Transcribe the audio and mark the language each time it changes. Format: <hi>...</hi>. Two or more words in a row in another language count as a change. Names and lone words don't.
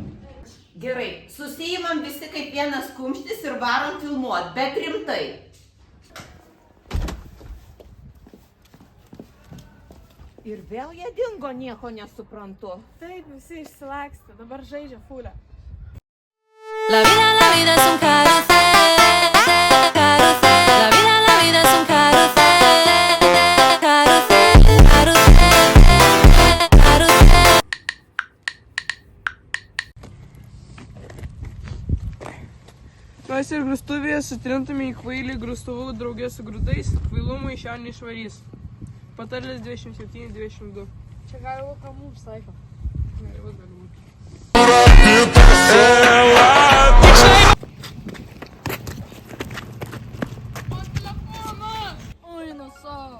<lt>Gerai, susijimam visi kaip vienas kumštis ir varom filmuot, bet rimtai. Ir vėl jie dingo, nieko nesuprantu. Taip, visi išsilakstė. Dabar žaidžia fulę.</lt> <es>La vida es un carrusel, carrusel. La vida es un carrusel, carrusel, carrusel, carrusel.</es> <lt>Mes ir grūstuvėje sutrintame į kvailį grūstuvų draugė su grūdais, kvailumų iš jo neišvarys. Patarlės 27-22. Čia gali būti ką mums taiko. Gali būti. Oi, nusau.</lt>